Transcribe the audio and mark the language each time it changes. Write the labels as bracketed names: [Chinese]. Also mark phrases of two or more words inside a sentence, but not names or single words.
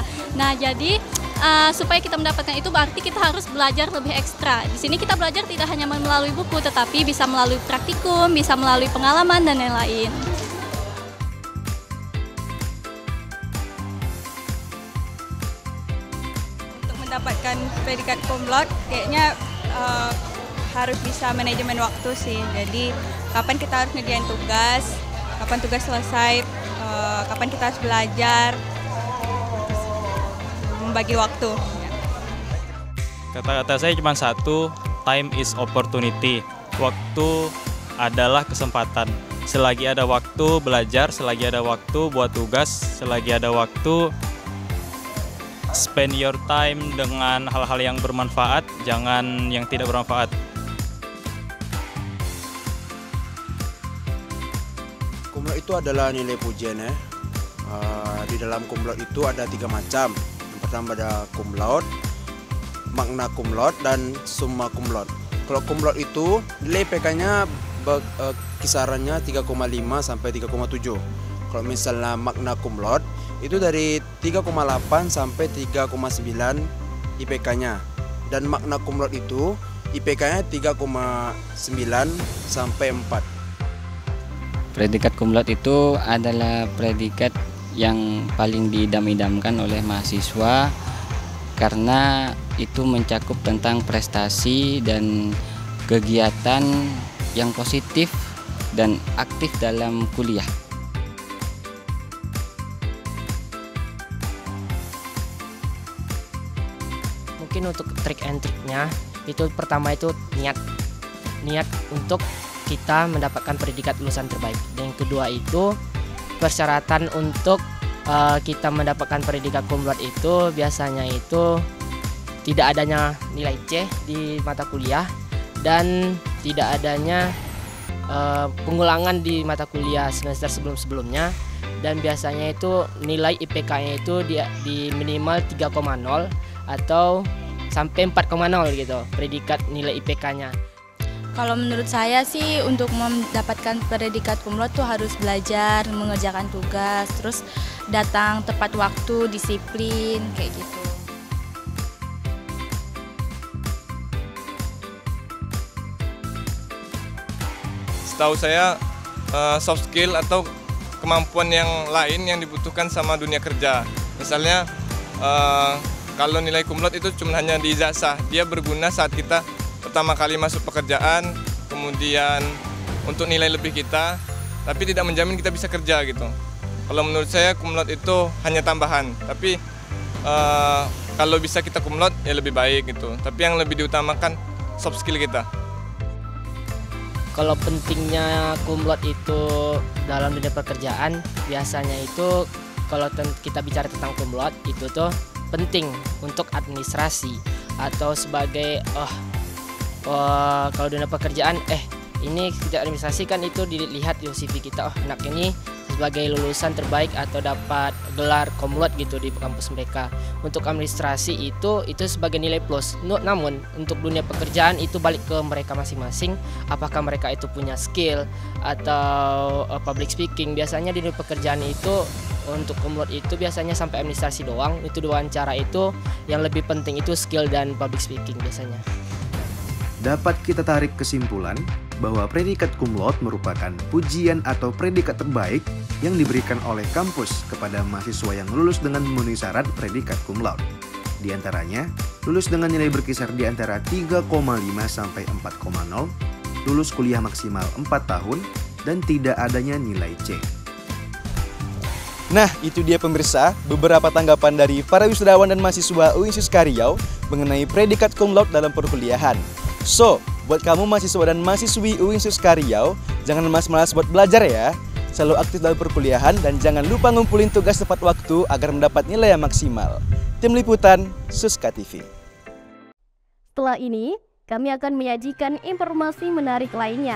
[Indonesian] Nah, jadi supaya kita mendapatkan itu berarti kita harus belajar lebih ekstra. Di sini kita belajar tidak hanya melalui buku, tetapi bisa melalui praktikum, bisa melalui pengalaman dan lain-lain. Untuk mendapatkan predikat cum laude kayaknya harus bisa manajemen waktu sih. Jadi kapan kita harus ngerjain tugas, kapan tugas selesai, kapan kita harus belajar, membagi waktu. Kata-kata saya cuma satu, [English] time is opportunity. [Indonesian] Waktu adalah kesempatan. Selagi ada waktu belajar, selagi ada waktu buat tugas, selagi ada waktu [English] spend your time [Indonesian] dengan hal-hal yang bermanfaat, jangan yang tidak bermanfaat. Cum laude itu adalah nilai pujian ya. Di dalam cum laude itu ada 3 macam. Yang pertama ada cum laude, magna cum laude, dan summa cum laude. Kalau cum laude itu nilai IPK-nya kisarannya 3,5 sampai 3,7. Kalau misalnya magna cum laude itu dari 3,8 sampai 3,9 IPK-nya. Dan magna cum laude itu IPK-nya 3,9 sampai 4. Predikat cum laude itu adalah predikat yang paling diidam-idamkan oleh mahasiswa karena itu mencakup tentang prestasi dan kegiatan yang positif dan aktif dalam kuliah. Mungkin untuk trik and triknya itu pertama itu niat untuk kita mendapatkan predikat lulusan terbaik. Dan yang kedua itu persyaratan untuk kita mendapatkan predikat cum laude itu biasanya itu tidak adanya nilai C di mata kuliah dan tidak adanya pengulangan di mata kuliah semester sebelum-sebelumnya, dan biasanya itu nilai IPK-nya itu di minimal 3,0 atau sampai 4,0 gitu predikat nilai IPK-nya. Kalau menurut saya sih untuk mendapatkan predikat cum laude tuh harus belajar, mengerjakan tugas, terus datang tepat waktu, disiplin, kayak gitu. Setahu saya [English] soft skill [Indonesian] atau kemampuan yang lain yang dibutuhkan sama dunia kerja. Misalnya kalau nilai cum laude itu cuma hanya di ijazah, dia berguna saat kita pertama kali masuk pekerjaan, kemudian untuk nilai lebih kita, tapi tidak menjamin kita bisa kerja gitu. Kalau menurut saya cum laude itu hanya tambahan, tapi kalau bisa kita cum laude ya lebih baik gitu. Tapi yang lebih diutamakan [English] soft skill [Indonesian] kita. Kalau pentingnya cum laude itu dalam dunia pekerjaan, biasanya itu kalau kita bicara tentang cum laude itu tuh penting untuk administrasi atau sebagai kalau dunia pekerjaan ini kerja administrasi kan itu dilihat di CV kita, anak ini sebagai lulusan terbaik atau dapat gelar kumlot gitu di kampus mereka. Untuk administrasi itu sebagai nilai plus. Namun untuk dunia pekerjaan itu balik ke mereka masing-masing. Apakah mereka itu punya skill atau [English] public speaking. [Indonesian] Biasanya di dunia pekerjaan itu untuk kumlot itu biasanya sampai administrasi doang. Itu diwawancara itu yang lebih penting itu skill dan [English] public speaking [Indonesian] biasanya. Dapat kita tarik kesimpulan bahwa predikat cum laude merupakan pujian atau predikat terbaik yang diberikan oleh kampus kepada mahasiswa yang lulus dengan memenuhi syarat predikat cum laude. Di antaranya, lulus dengan nilai berkisar di antara 3,5 sampai 4,0, lulus kuliah maksimal 4 tahun, dan tidak adanya nilai C. Nah, itu dia pemirsa, beberapa tanggapan dari para wisudawan dan mahasiswa UIN SUSKA Riau mengenai predikat cum laude dalam perkuliahan. So, buat kamu mahasiswa dan mahasiswi UIN SUSKA Riau, jangan malas-malas buat belajar ya. Selalu aktif dalam perkuliahan dan jangan lupa ngumpulin tugas tepat waktu agar mendapat nilai yang maksimal. Tim Liputan, SUSKA TV. Setelah ini, kami akan menyajikan informasi menarik lainnya.